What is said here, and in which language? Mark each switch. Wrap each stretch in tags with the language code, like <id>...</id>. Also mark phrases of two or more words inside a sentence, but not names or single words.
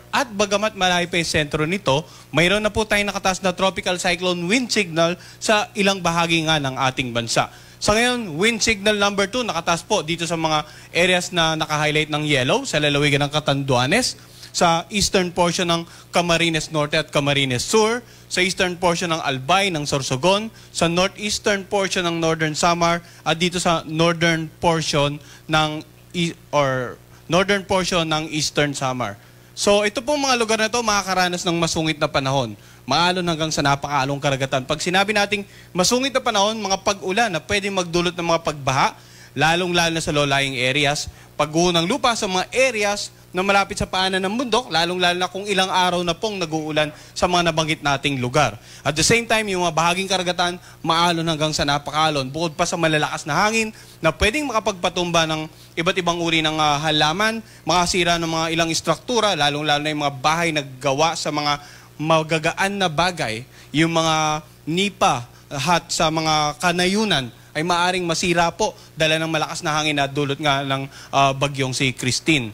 <tl>At bagamat malayo pa yung sentro nito, mayroon na po tayong nakataas na</tl> <en>tropical cyclone wind signal</en> <tl>sa ilang bahagi nga ng ating bansa. Sa ngayon,</tl> <en>wind signal number 2</en> <tl>nakataas po dito sa mga areas na naka-highlight ng yellow sa lalawigan ng Catanduanes, sa</tl> <en>eastern portion</en> <tl>ng Camarines Norte at Camarines Sur, sa</tl> <en>eastern portion</en> <tl>ng Albay, ng Sorsogon, sa</tl> <en>northeastern portion</en> <tl>ng Northern Samar, at dito sa</tl> <en>northern portion</en> <tl>ng Eastern Samar. So ito pong mga lugar na ito makakaranas ng masungit na panahon. Maalon hanggang sa napakaalong karagatan. Pag sinabi nating masungit na panahon, mga pag-ulan na pwedeng magdulot ng mga pagbaha, lalong-lalo na sa</tl> <en>low-lying areas,</en> <tl>pagguho ng lupa sa mga areas na malapit sa paanan ng bundok, lalong-lalo na kung ilang araw na pong nag-uulan sa mga nabanggit nating lugar.</tl> <en>At the same time,</en> <tl>yung mga bahaging karagatan, maalon hanggang sa napakalon. Bukod pa sa malalakas na hangin na pwedeng makapagpatumba ng iba't ibang uri ng halaman, makasira ng mga ilang istruktura, lalong-lalo na yung mga bahay na gawa sa mga magagaan na bagay, yung mga nipa, hat sa mga kanayunan, ay maaring masira po dala ng malakas na hangin na dulot nga ng bagyong si Christine.</tl>